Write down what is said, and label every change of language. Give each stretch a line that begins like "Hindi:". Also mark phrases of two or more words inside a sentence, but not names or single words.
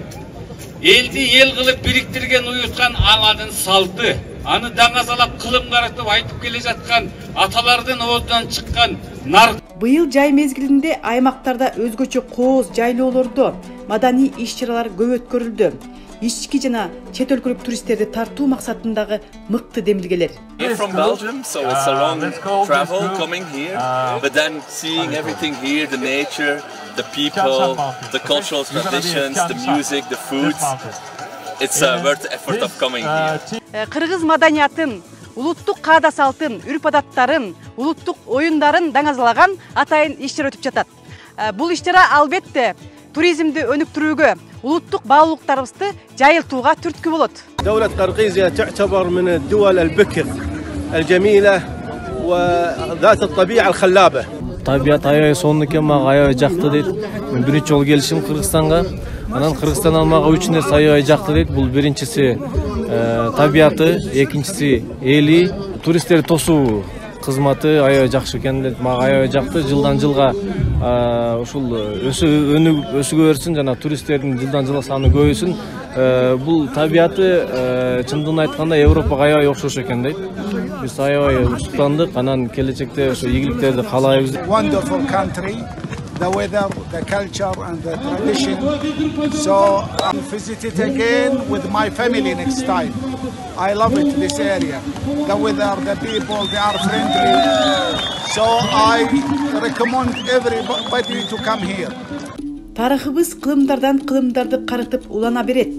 Kyrgyz: Элди эл кылып бириктирген уюткан аладын салты, аны даңазалап кылым каратып айтып келе жаткан аталардын оозунан чыккан нарк. Быйыл жай мезгилинде аймактарда өзгөчө кооз жайлоолордо маданий иш-чаралар көп өткөрүлдү. Ички жана чет өлкөлүк туристтерди тартуу максатындагы мыкты демилгелер.
English: I'm from Belgium, so it's a long travel coming here, but then seeing everything here, the nature, the people, the cultural traditions, the music, the food, it's worth the effort of coming here.
Kyrgyz: Кыргыз маданиятын, улуттук каада салтын, үрп-адаттарын, улуттук оюндарын даңазалаган атайын иш-чара өтүп жатат. Бул иш-чара албетте туризмди өнүктүрүүгө, улуттук баалуулуктарыбызды жайылтууга түрткү болот.
Arabic: دولة قرقيزية تعتبر من الدول البكر الجميلة وذات الطبيعة الخلابة.
Kyrgyz: Tabiat aябай сонун экен, мага аябай жакты дейт. Мен биринчи жолу келишим Кыргызстанга. Анан Кыргызстандан мага 3 нерсе аябай жакты дейт. Бул биринчиси табиаты, экинчиси эли, туристтерди тосуу кызматы аябай жакшы экен дейт. Мага аябай жакты. Жылдан жылга ушул өсүгө берсин, жана туристтердин жылдан жылга саны көбөйсүн. Бул табиаты чындыгын айтканда Европага аябай окшош экен дейт. Биз аябай устуктандык, анан келечекте ошо ийгиликтерди каалайбыз.
English: Wonderful country, the weather, the culture and the tradition. So I'll visit it again with my family next time. I love it, this area. The weather, the people, they are friendly. So I recommend everybody to come here.
Kyrgyz: Тарыхыбыз кылымдардан кылымдарды карытып улана берет.